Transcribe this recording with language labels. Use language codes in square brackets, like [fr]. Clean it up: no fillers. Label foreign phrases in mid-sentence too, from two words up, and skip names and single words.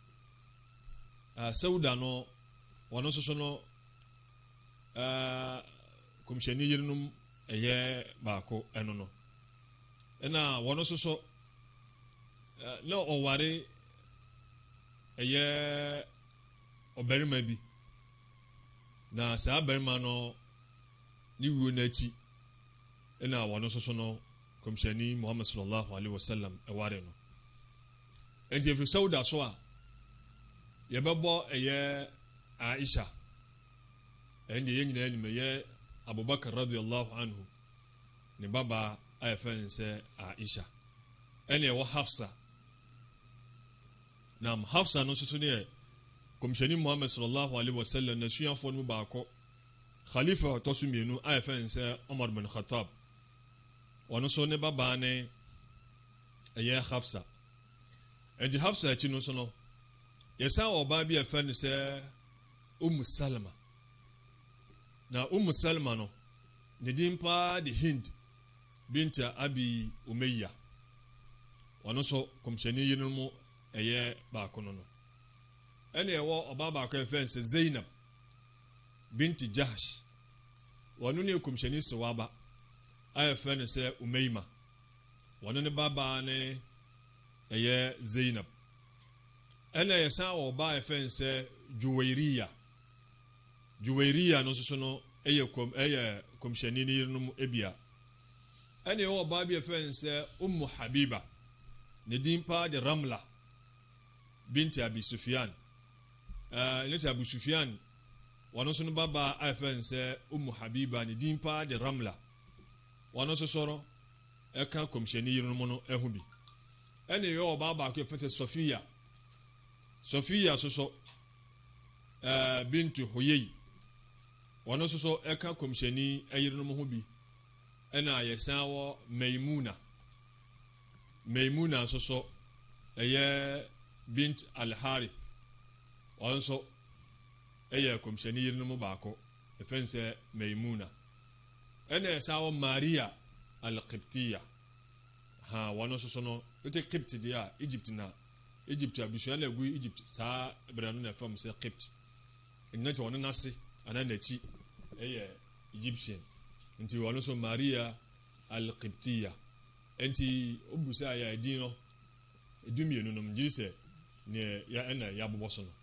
[ak] Sauda no wɔno nso so no kɔmhyɛni yerenom ɛyɛ baako ɛno no ɛna wɔno nso so na ɔware ɛyɛ ɔbarima bi na saa barima no ne wuo n'akyi ɛna wɔno nso so no kɔmhyɛni Muhammad [ar] صلى الله عليه وسلم [ak] ɛware no nti efiri Sauda so a yɛbɛbɔ ɛyɛ Aisha ɛnde yɛn nyinaa nim yɛ abubakar [ar] رضي الله عنه [ak] ne baba a yɛfɛ sɛ aisha ɛne ɛwɔ hafsa nam hafsa no nso so ne kɔmhyɛni muhammad [ar] صلى الله عليه وسلم [ak] na suafoɔ no mu baakɔ khalifa ɔtɔ so mmienu a yɛfɛ sɛ umar bin khattab ɔno so ne baba ne ɛyɛ hafsa ɛnti hafsa akyi no so no yɛsan wɔ ɔbaa bi yɛfɛ no sɛ salama na salama no ne din paa de hind binta abi umayya ɔno so kɔmhyɛni yi no mu ɛyɛ baako no no ɛne ɛwɔ ɔbaa baako yɛfɛ sɛ zainab binti jahsh ɔno ne kɔmhyɛni sewaba a yɛfɛ no sɛ umayma ɔno ne babaa ne ɛyɛ zainab ɛna yɛsan wɔ ɔbaa yɛfɛ sɛ juwairiya no nso so no ɛyɛ kɔmhyɛni no yere no mu ebia ɛna ɛwɔ ɔbaa bi yɛfɛ sɛ habiba ne din paa de ramla binti abi sufyan ne ti abu sufyan wɔno nso no babaa a yɛfɛ sɛ habiba ne din paa de ramla wɔno nso sɔrɔ ɛka kɔmhyɛni yere no mu no ɛho bi ɛna ɛwɔ ɔbaa baako yɛfɛ sɛ sofiya soso bintu huyei wɔno nso so ɛka kɔmhyɛni ayere no ho bi ɛna yɛsan wɔ maimuna nso so ɛyɛ bint al-harith wɔno nso ɛyɛ kɔmhyɛni yere no mu baako ɛfɛn sɛ maimuna ɛna yɛsan wɔ maria al-qibtiya wɔno nso so no wote qibt deɛ a egypt abusua na egu egypt saa ebere no na fam sɛ qibt ɛnna ti wɔn nase ana n'akyi ɛyɛ egyptian nti wɔn nso maria al-qibtiya nti obusa yɛ edin no edumienu no mgye sɛ ne ya ɛna ya bobɔ so no